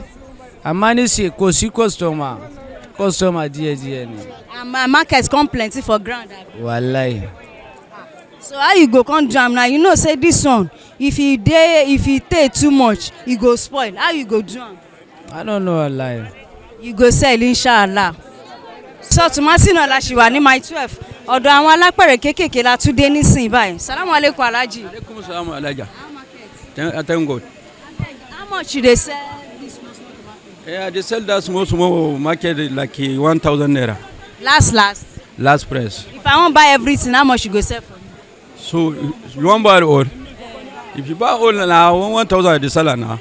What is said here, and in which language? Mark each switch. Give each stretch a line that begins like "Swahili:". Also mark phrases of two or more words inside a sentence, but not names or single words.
Yoruba: Amma nisi ko si customer dear ni.
Nigerian Pidgin: And my market come plenty for ground. Wallahi. So how you go come do am now? You know say this one if e take too much e go spoil. How you go do am? I don't know wallahi. You go sell inshallah.
Yoruba: So tòmátì náà la ṣì wà ní mile 12 ọ̀dọ̀ àwọn alápẹ̀rẹ̀ kéékèèké la tún dé nísìnyí báyìí.
Arabic: Salamu alaikum Alhaji. Alaikum salam Alhaja.
Nigerian Pidgin: How market? Thank God. How much you dey sell this small tomato? Yeah, they sell that small market like 1,000 naira. Last price. if I wan buy everything how much you go sell for me? So you want buy all? If you buy all now 1,000 I dey sell now.